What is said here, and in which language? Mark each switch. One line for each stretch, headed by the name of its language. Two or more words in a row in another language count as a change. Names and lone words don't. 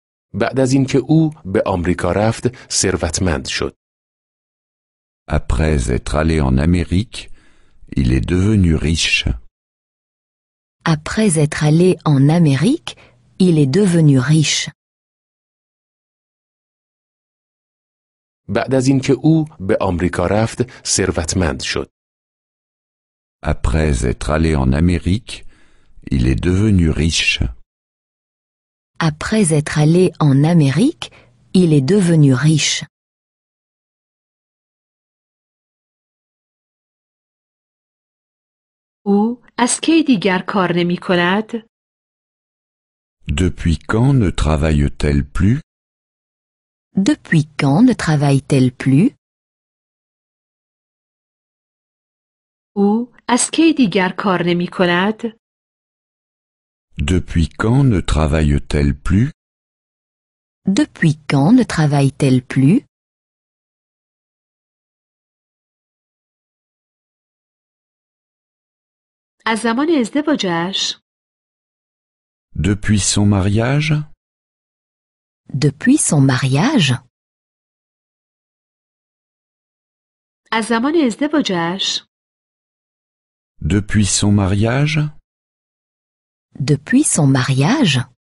Persian: بعد از اینکه او به آمریکا رفت ثروتمند شد.
French: Après être allé en Amérique, il est devenu riche. Après être allé en Amérique, il est devenu riche.
Persian: بعد از اینکه او به آمریکا رفت ثروتمند شد.
French: Après être allé en Amérique, il est devenu riche. Après être allé en Amérique, il est devenu riche.
Persian: او از کی دیگر کار نمی کند؟
French: Depuis quand ne travaille-t-elle plus? Depuis quand ne travaille-t-elle plus?
Persian: او از کی دیگر کار نمی کند؟
French: Depuis quand ne travaille-t-elle plus? Depuis quand ne travaille-t-elle plus?
Persian: از زمان ازدواجش؟
French: Depuis son mariage? Depuis son mariage?
Persian: از زمان ازدواجش؟
French: Depuis son mariage? Depuis son mariage?